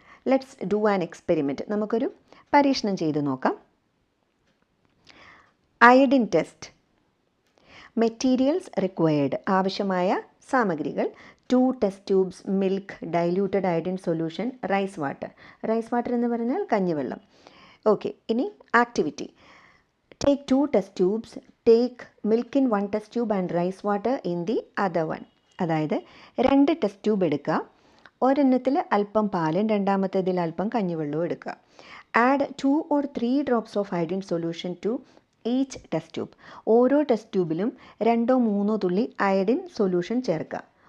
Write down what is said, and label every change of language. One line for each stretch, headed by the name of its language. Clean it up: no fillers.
English: Let's do an experiment.
Malayalam: നമുക്കൊരു പരീക്ഷണം ചെയ്ത് നോക്കാം.
English: Iodine test. Materials required,
Malayalam: ആവശ്യമായ സാമഗ്രികൾ:
English: 2 test tubes, milk, diluted iodine solution, rice water.
Malayalam: Rice water എന്ന് പറഞ്ഞാൽ കഞ്ഞിവെള്ളം. ഓക്കെ, ഇനി activity.
English: Take 2 test tubes, take milk in 1 test tube and rice water in the other one.
Malayalam: അതായത് 2 test tube എടുക്കുക, ഒരെണ്ണത്തിൽ അല്പം പാലും രണ്ടാമത്തേതിൽ അല്പം കഞ്ഞിവെള്ളവും എടുക്കുക.
English: Add 2 or 3 drops of iodine solution to each test tube.
Malayalam: ഓരോ ടെസ്റ്റ് ട്യൂബിലും 2-3 തുള്ളി അയഡിൻ സൊല്യൂഷൻ ചേർക്കുക.